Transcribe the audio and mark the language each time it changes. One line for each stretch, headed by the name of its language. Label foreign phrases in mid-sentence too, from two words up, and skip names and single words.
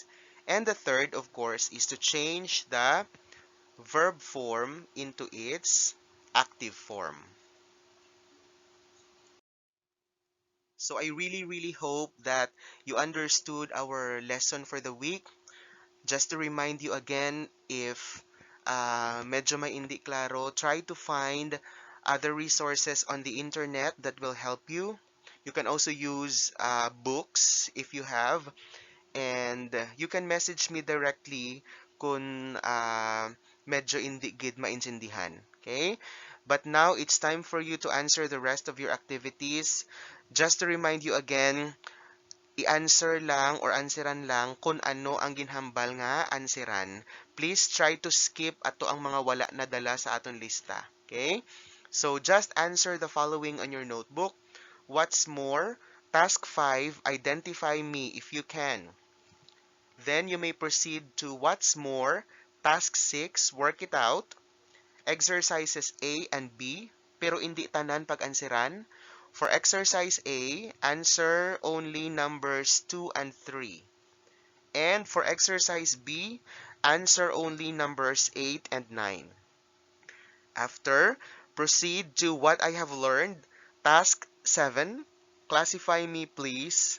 English: And the third, of course, is to change the verb form into its active form. So I really hope that you understood our lesson for the week. Just to remind you again, if
Hiligaynon: medyo may hindi klaro,
English: try to find other resources on the internet that will help you. You can also use books if you have, and you can message me directly
Hiligaynon: kung medyo hindi gid maintindihan.
English: Okay? But now it's time for you to answer the rest of your activities. Just to remind you again,
Hiligaynon: i-answer lang or answeran lang kung ano ang ginhambal nga answeran.
English: Please try to skip
Hiligaynon: ato ang mga wala na dala sa aton lista.
English: Okay? So just answer the following on your notebook. What's more? Task 5, identify me if you can. Then you may proceed to what's more. Task 6, work it out. Exercises A and B,
Hiligaynon: pero hindi tanan pag-anseran.
English: For exercise A, answer only numbers 2 and 3. And for exercise B, answer only numbers 8 and 9. After, proceed to what I have learned. Task 7, classify me please.